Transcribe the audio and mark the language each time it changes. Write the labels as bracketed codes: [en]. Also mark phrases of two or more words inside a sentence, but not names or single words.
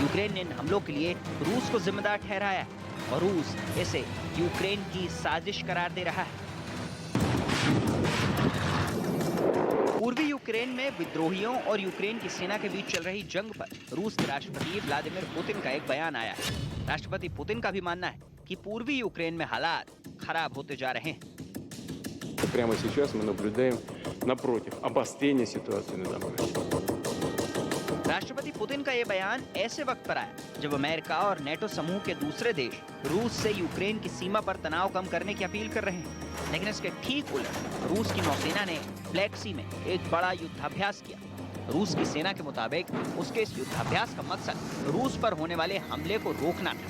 [hi] यूक्रेन ने इन हमलों के लिए रूस को जिम्मेदार ठहराया है और रूस इसे यूक्रेन की साजिश करार दे रहा है। पूर्वी यूक्रेन में विद्रोहियों और यूक्रेन की सेना के बीच चल रही जंग पर रूस के राष्ट्रपति व्लादिमीर पुतिन का एक बयान आया है। राष्ट्रपति पुतिन का भी मानना है कि पूर्वी यूक्रेन में हालात खराब होते जा रहे हैं। [ru] Прямо сейчас мы наблюдаем, напротив, обострение ситуации на Донбассе. [hi] राष्ट्रपति पुतिन का ये बयान ऐसे वक्त पर आया जब अमेरिका और नेटो समूह के दूसरे देश रूस से यूक्रेन की सीमा पर तनाव कम करने की अपील कर रहे हैं। लेकिन इसके ठीक उलट रूस की नौसेना ने ब्लैक सी में एक बड़ा युद्धाभ्यास किया। रूस की सेना के मुताबिक उसके इस युद्धाभ्यास का मकसद रूस पर होने वाले हमले को रोकना था।